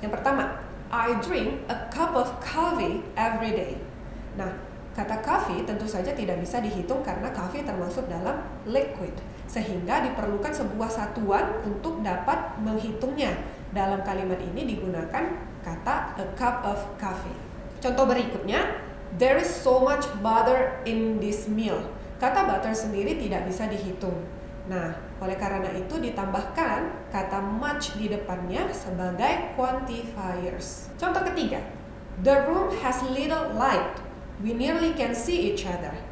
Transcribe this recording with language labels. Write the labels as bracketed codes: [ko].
[id] Yang pertama, [en] I drink a cup of coffee every day. [id] Nah, kata coffee tentu saja tidak bisa dihitung karena coffee termasuk dalam liquid, sehingga diperlukan sebuah satuan untuk dapat menghitungnya. Dalam kalimat ini digunakan kata a cup of coffee. Contoh berikutnya, [en] there is so much butter in this meal. [id] Kata butter sendiri tidak bisa dihitung. Nah, oleh karena itu ditambahkan kata much di depannya sebagai quantifiers. Contoh ketiga, [en] the room has little light. We nearly can see each other.